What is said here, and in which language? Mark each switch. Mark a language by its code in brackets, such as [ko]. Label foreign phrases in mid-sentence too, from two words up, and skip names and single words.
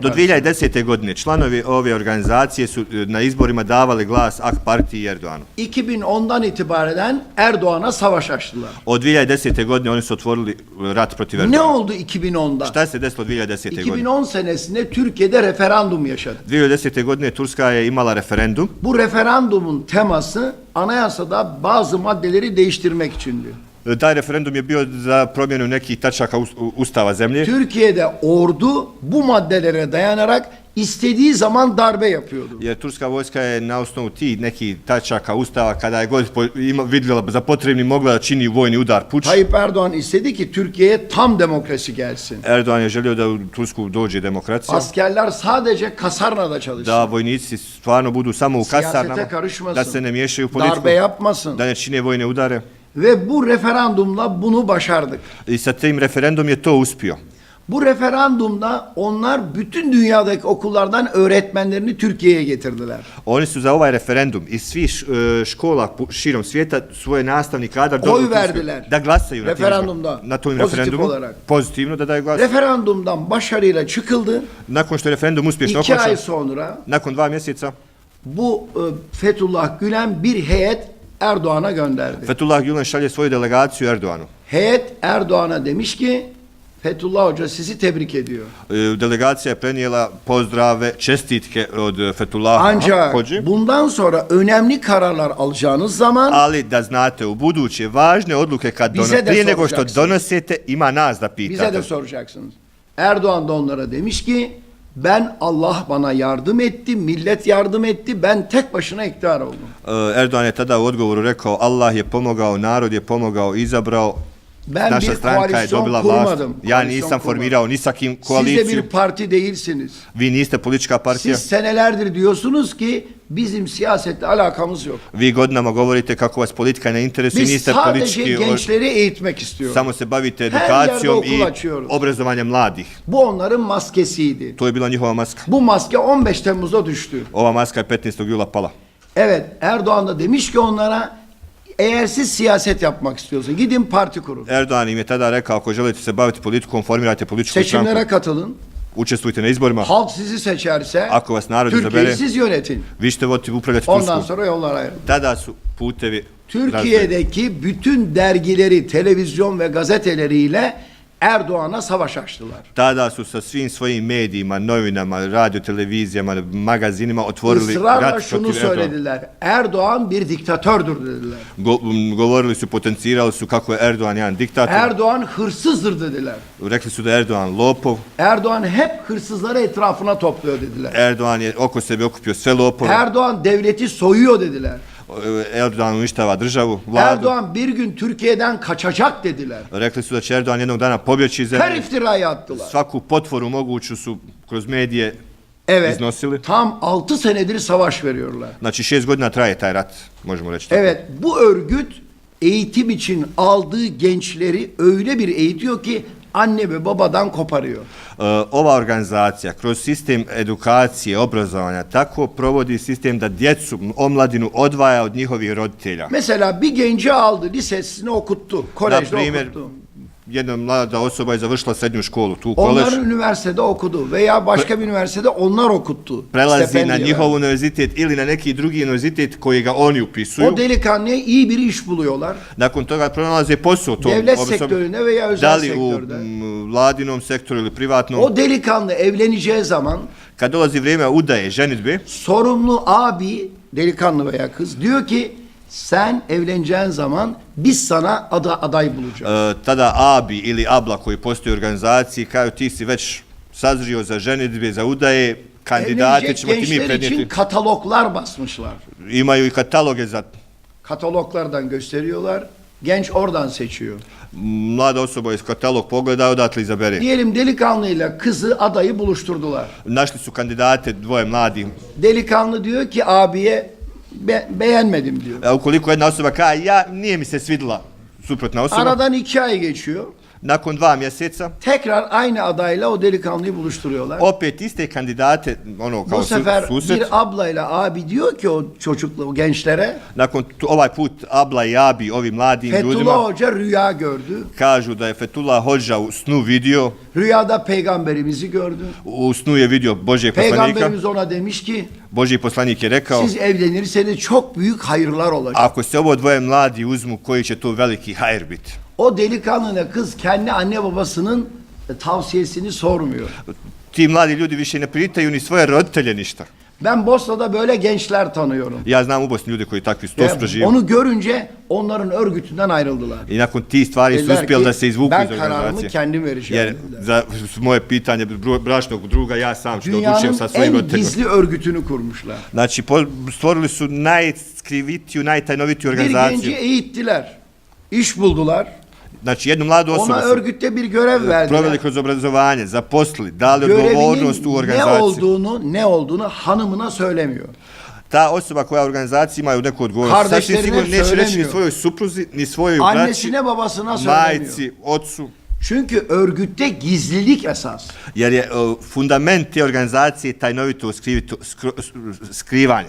[bs] Do [tr] partisine. [bs] 2010. godine članovi ove organizacije su na izborima davali glas AK partiji i Erdoğanu. [tr] 2010'dan itibaren Erdoğan'a savaş açtılar. [bs] Od 2010. godine oni su otvorili rat protiv [tr] Ne [bs] Erdoğana. [tr] oldu 2010'da? [bs] Šta se desilo 2010. godine? [tr] 2010 senesinde Türkiye'de referandum yaşadı. [bs] 2010. godine Turska je imala referendum. [tr] Bu referandumun teması anayasada bazı maddeleri değiştirmek içindi. [bs] Taj referendum je bio za promjenu nekih tačaka ustava zemlje. [tr] Türkiye'de ordu bu maddelere dayanarak istediği zaman darbe yapıyordu. [bs] Jer turska vojska je na osnovu tih nekih tačaka ustava, kada je god vidjela za potrebni, mogla da čini vojni udar, puč. [tr] Tayyip Erdoğan istedi ki Türkiye'ye tam demokrasi gelsin. [bs] Erdoğan je želio da u Tursku dođe demokracija, [tr] Askerler sadece kasarnada çalışsın. [bs] da vojnici stvarno budu samo u [tr] Siyasete [bs] kasarnama, [tr] karışmasın. [bs] da se ne miješaju u politiku, [tr] Darbe yapmasın. [bs] da ne čine vojne udare. [tr] Ve bu referandumla bunu başardık. [bs] I sa tim referendum je to uspio. [tr] Bu referandumda onlar bütün dünyadaki okullardan öğretmenlerini Türkiye'ye getirdiler. [bs] Oni su za ovaj referendum iz svih škola širom svijeta svoje nastavni kadar doveli u Tursku, [tr] verdiler. [bs] da glasaju na tim [tr] Referendumda. [bs] izborima. Na tom [tr] Pozitif [bs] referendumu, [tr] olarak. [bs] pozitivno da daju glas. [tr] Referandumdan başarıyla çıkıldı. [bs] Nakon što je referendum uspješno [tr] 2 ay [bs] okončan, [tr] sonra [bs] nakon 2 mjeseca, [tr] bu Fethullah Gülen bir heyet Erdoğan'a gönderdi. [bs] Fethullah Gülen šalje svoju delegaciju Erdoğanu. [tr] Heyet Erdoğan'a demiş ki Fethullah Hoca sizi tebrik ediyor. [bs] Delegacija je prenijela pozdrave, čestitke od Fethullaha [tr] Ancak [bs] Hođe. [tr] bundan sonra önemli kararlar alacağınız zaman [bs] Ali da znate, u buduće važne odluke [tr] Bize de [bs] prije nego što [tr] soracaksınız. [bs] donosite, ima nas da [tr] bize [bs] pitate. [tr] de soracaksınız. Erdoğan da onlara demiş ki ben Allah bana yardım etti, millet yardım etti, ben tek başına iktidar oldum. [bs] Erdoğan je tada u odgovoru rekao, Allah je pomogao, narod je pomogao, izabrao [tr] Ben [bs] naša [tr] bir [bs] stranka je [tr] koalisyon [bs] dobila vlast. [tr] kurmadım. [bs] Ja [tr] Koalisyon [bs] nisam [tr] kurmadım. [bs] formirao ni sa kim [tr] Siz de [bs] koaliciju. [tr] bir parti değilsiniz. [bs] Vi niste politička partija. [tr] Siz senelerdir diyorsunuz ki bizim siyasetle alakamız yok. [bs] Vi godinama govorite kako vas politika ne interesuje, [tr] Biz [bs] niste [tr] sadece [bs] politički, [tr] gençleri eğitmek istiyoruz. [bs] samo se bavite [tr] yerde [bs] edukacijom [tr] okul [bs] i [tr] açıyoruz. [bs] obrazovanjem mladih. [tr] Bu onların maskesiydi. [bs] To je bila njihova maska. [tr] Bu maske 15 Temmuz'da düştü. [bs] Ova maska je 15. jula pala. [tr] Evet, Erdoğan da demiş ki onlara eğer siz siyaset yapmak istiyorsanız gidin parti kurun. [bs] Erdoğan im je tada rekao, ako želite se baviti politikom, formirajte političku [tr] Seçimlere [bs] stranku, [tr] katılın. [bs] učestvujte na izborima. [tr] Halk sizi seçerse [bs] Ako vas narod [tr] Türkiye'yi [bs] izabere, [tr] siz yönetin. [bs] vi ćete voditi, upravljati [tr] Ondan [bs] Tursku. [tr] sonra yollar ayrılır. [bs] Tada su putevi razdvojeni. [tr] Türkiye'deki bütün dergileri, televizyon ve gazeteleriyle Erdoğan'a savaş açtılar. [bs] Tada su sa svim svojim medijima, novinama, radio, televizijama, magazinima otvorili [tr] Israrla [bs] rat [tr] şunu [bs] protiv Erdoğana. [tr] söylediler. Erdoğan bir diktatördür dediler. [bs] Govorili su, potencirali su kako je Erdoğan jedan diktator. [tr] Erdoğan hırsızdır dediler. [bs] Rekli su da je Erdoğan lopov. [tr] Erdoğan hep hırsızları etrafına topluyor dediler. [bs] Erdoğan je oko sebe okupio sve lopove. [tr] Erdoğan devleti soyuyor dediler. [bs] Erdoğan uništava državu, vladu. [tr] Erdoğan bir gün Türkiye'den kaçacak dediler. [bs] Rekli su da će Erdoğan jednog dana pobjeći iz [tr] Her [bs] zemlje. [tr] iftirayı attılar. [bs] Svaku potvoru moguću su kroz medije [tr] Evet. [bs] iznosili. [tr] Tam 6 senedir savaş veriyorlar. [bs] Znači 6 godina traje taj rat, možemo reći tako. [tr] Evet, bu örgüt eğitim için aldığı gençleri öyle bir eğitiyor ki anne ve babadan koparıyor. [bs] Ova organizacija kroz sistem edukacije, obrazovanja tako provodi sistem da djecu, omladinu odvaja od njihovih roditelja. [tr] Mesela bir genci aldı, lisesini okuttu, [bs] Na [tr] kolejde [bs] primjer, [tr] okuttu. [bs] jedna mlada osoba je završila srednju školu, tu kolež, [tr] Onlar üniversitede okudu veya başka bir üniversitede onlar okuttu. [bs] prelazi na [tr] Stipendiye [bs] njihov [tr] verdi. [bs] univerzitet ili na neki drugi univerzitet koji ga oni upisuju. [tr] O delikanlıya iyi bir iş buluyorlar. [bs] Nakon toga pronalaze posao tom [tr] Devlet [bs] osobi, [tr] sektöründe veya [bs] da [tr] özel [bs] li u [tr] sektörde. [bs] vladinom sektoru ili privatnom. [tr] O delikanlı evleneceği zaman [bs] Kad dolazi vrijeme udaje, ženitbe, [tr] sorumlu abi, delikanlı veya kız diyor ki sen evleneceğin zaman biz sana aday bulacağız. [bs] tada abi ili abla koji postoji u organizaciji kažu ti si već sazrio za ženitbe, za udaje, kandidate [tr] Evlenecek [bs] ćemo ti mi [tr] gençler için [bs] prenijeti. [tr] kataloglar basmışlar. [bs] Imaju i kataloge za [tr] Kataloglardan gösteriyorlar. Genç oradan seçiyor. [bs] mlada osoba iz katalog pogleda, odatle izabere. [tr] Diyelim delikanlıyla kızı adayı buluşturdular. [bs] Našli su kandidate, dvoje mladih. [tr] Delikanlı diyor ki abiye beğenmedim diyor. [bs] A ukoliko jedna osoba kaže ja nije mi se svidla suprotna osoba, [tr] Aradan 2 ay geçiyor. [bs] nakon 2 mjeseca [tr] Tekrar aynı adayla o delikanlıyı buluşturuyorlar. [bs] opet iste kandidate, ono kao [tr] Bu sefer [bs] susret. [tr] bir ablayla abi diyor ki o çocukla, o gençlere [bs] Nakon ovaj put abla i abi, ovi mladim [tr] Fethullah [bs] ljudima, [tr] Hoca rüya gördü. [bs] kažu da je Fethullah Hođa u snu vidio, [tr] Rüyada peygamberimizi gördü. [bs] u snu je vidio Božjeg poslanika. [tr] Peygamberimiz ona demiş ki [bs] Božji poslanik je rekao, [tr] siz evlenirseniz çok büyük hayırlar olacak. [bs] ako se ovo dvoje mladi uzmu, koji će to veliki hajr biti. [tr] O delikanlına kız kendi anne babasının tavsiyesini sormuyor. [bs] Ti mladi ljudi više ne pitaju ni svoje roditelje ništa. [tr] Ben Bosna'da böyle gençler tanıyorum. [bs] Ja znam u Bosni ljude koji takvi [tr] Ve [bs] to žive. [tr] onu görünce onların örgütünden ayrıldılar. [bs] I nakon tih stvari su [tr] Dediler [bs] uspjeli [tr] ki, [bs] da se izvuku [tr] ben [bs] iz [tr] kararımı [bs] organizacije. [tr] kendim vereceğim. [bs] Jer [tr] dediler. [bs] za moje pitanje bračnog druga ja sam što odlučujem [tr] Dünyanın [bs] sa svojim [tr] en [bs] roditeljima. [tr] gizli örgütünü kurmuşlar. [bs] Znači, stvorili su najskrivitiju, najtajnovitiju [tr] Bir genci [bs] organizaciju. [tr] eğittiler. İş buldular. [bs] Znači, jednu mladu osobu [tr] Ona [bs] su [tr] örgütte bir görev verdiler. [bs] proveli kroz obrazovanje, zaposlili, dali [tr] Görevinin [bs] odgovornost u [tr] ne [bs] organizaciji. [tr] olduğunu hanımına söylemiyor. [bs] Ta osoba koja u organizaciji imaju neku odgovornost, sasvim [tr] Kardeşlerine [bs] sigurno neće reći ni [tr] söylemiyor. [bs] svojoj supruzi, ni svojoj braći, [tr] Annesine babasına söylemiyor. [bs] majci, ocu, [tr] Çünkü örgütte gizlilik esas. [bs] jer je fundament te organizacije tajnovito skrivanje.